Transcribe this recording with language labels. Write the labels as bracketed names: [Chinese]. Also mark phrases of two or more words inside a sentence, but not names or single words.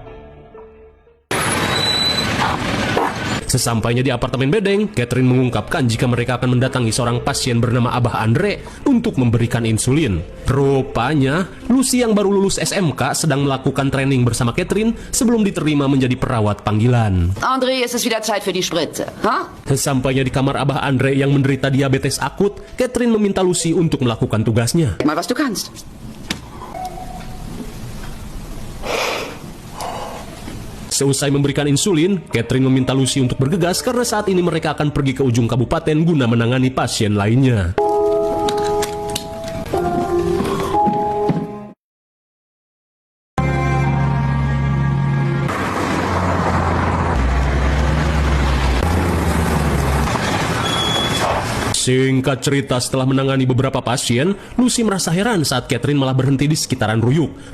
[Indonesian] Sesampainya di apartemen bedeng, Catherine mengungkapkan jika mereka akan mendatangi seorang pasien bernama Abah Andre untuk memberikan insulin. Rupanya, Lucy yang baru lulus SMK sedang melakukan training bersama Catherine sebelum diterima menjadi perawat panggilan. Andre, [German] es ist wieder Zeit für die Spritze. Ha? [Indonesian] Sesampainya di kamar Abah Andre yang menderita diabetes akut, Catherine meminta Lucy untuk melakukan tugasnya. [German] Mal was du kannst. [Indonesian] Seusai memberikan insulin, Catherine meminta Lucy untuk bergegas karena saat ini mereka akan pergi ke ujung kabupaten guna menangani pasien lainnya. Singkat cerita, setelah menangani beberapa pasien, Lucy merasa heran saat Catherine malah berhenti di sekitaran Ruyuk.